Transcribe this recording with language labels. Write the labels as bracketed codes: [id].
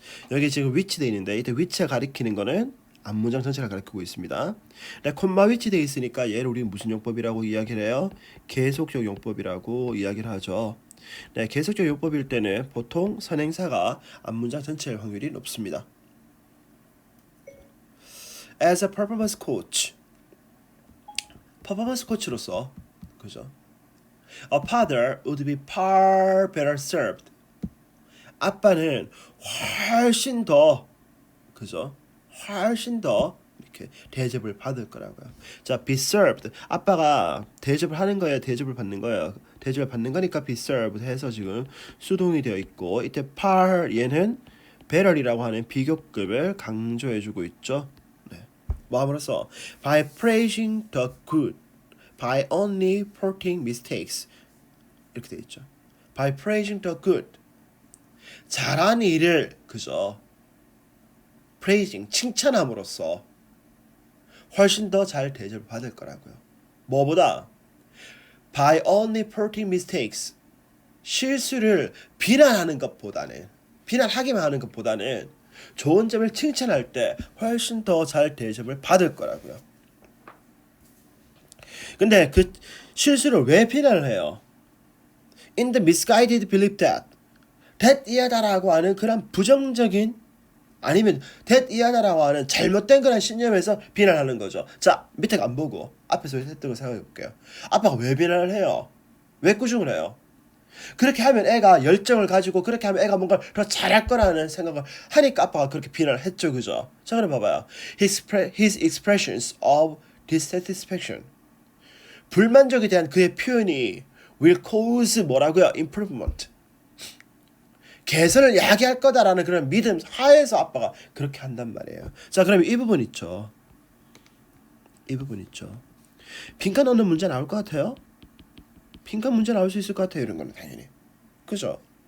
[ko] 여기 지금 which 돼 있는데 이때 which가 가리키는 거는 앞문장 전체를 가리키고 있습니다. 네, 콤마 which 돼 있으니까 얘를 우리는 무슨 용법이라고 이야기를 해요? 계속적 용법이라고 이야기를 하죠. 네, 계속적 용법일 때는 보통 선행사가 앞문장 전체일 확률이 높습니다. [en] As a performance coach, [ko] 퍼포먼스 코치로서, 그죠? [en] A father would be far better served. [ko] 아빠는 훨씬 더, 그죠? 훨씬 더 이렇게 대접을 받을 거라고요. 자, be served. 아빠가 대접을 하는 거예요, 대접을 받는 거예요. 대접을 받는 거니까 [en] be served [ko] 해서 지금 수동이 되어 있고 이때 far 얘는 better이라고 하는 비교급을 강조해주고 있죠. 네. 뭐 함으로써 [en] by praising the good, by only pointing mistakes [ko] 이렇게 되어 있죠. [en] by praising the good, [ko] 잘한 일을 그죠? praising 칭찬함으로써 훨씬 더 잘 대접을 받을 거라고요. 뭐보다 [en] by only pointing mistakes, [ko] 실수를 비난하기만 하는 것보다는 좋은 점을 칭찬할 때 훨씬 더 잘 대접을 받을 거라고요. 근데 그 실수를 왜 비난을 해요? [en] In the misguided belief that [ko] 이하다라고 하는 그런 부정적인 아니면 이하다라고 하는 잘못된 그런 신념에서 비난하는 거죠. 자, 밑에 안 보고 앞에서 했던 거 생각해 볼게요. 아빠가 왜 비난을 해요? 왜 꾸중을 해요? 그렇게 하면 애가 열정을 가지고 그렇게 하면 애가 뭔가 더 잘할 거라는 생각을 하니까 아빠가 그렇게 비난을 했죠. 그죠? 자, 그럼 봐봐요. [en] His expressions of dissatisfaction, [ko] 불만족에 대한 그의 표현이 [en] will cause [ko] 뭐라고요? improvement, 개선을 야기할 거다라는 그런 믿음 하에서 아빠가 그렇게 한단 말이에요. 자, 그러면 이 부분 있죠. 빈칸 넣는 문제 나올 것 같아요? 빈칸 문제 나올 수 있을 것 같아요. 이런 거는 당연히. 그죠?